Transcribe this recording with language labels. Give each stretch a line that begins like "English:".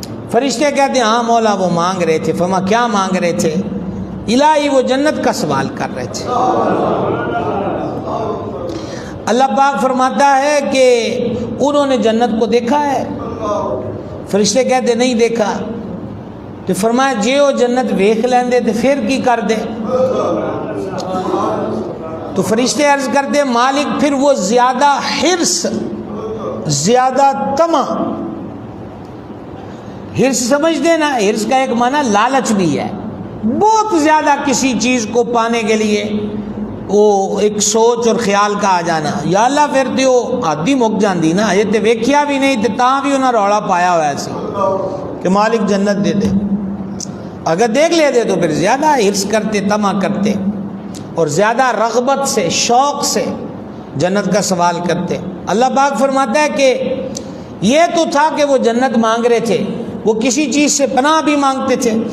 Urdu: فرشتے کہتے ہیں ہاں مولا وہ مانگ رہے تھے. فرما کیا مانگ رہے تھے؟ الہی وہ جنت کا سوال کر رہے تھے. اللہ پاک فرماتا ہے کہ انہوں نے جنت کو دیکھا ہے. فرشتے کہتے نہیں دیکھا.
Punjabi: تو فرمایا جے وہ جنت ویکھ لیندے تو پھر کی کر دے.
Urdu: تو فرشتے عرض کرتے مالک پھر وہ زیادہ حرص, زیادہ طمع.
Punjabi: حرص سمجھ دے نا,
Urdu: حرص کا ایک معنی لالچ بھی ہے. بہت زیادہ کسی چیز کو پانے کے لیے وہ ایک سوچ اور خیال کا آ جانا.
Punjabi: یا اللہ پھر تو آدھی مک جاندی نا, یہ تو ویکھیا بھی نہیں تے تاں بھی انہاں روڑا پایا ہوا سی کہ مالک جنت دے دے.
Urdu: اگر دیکھ لے دے تو پھر زیادہ حرص کرتے, طمع کرتے, اور زیادہ رغبت سے, شوق سے جنت کا سوال کرتے. اللہ پاک فرماتا ہے کہ یہ تو تھا کہ وہ جنت مانگ رہے تھے, وہ کسی چیز سے پناہ بھی مانگتے تھے.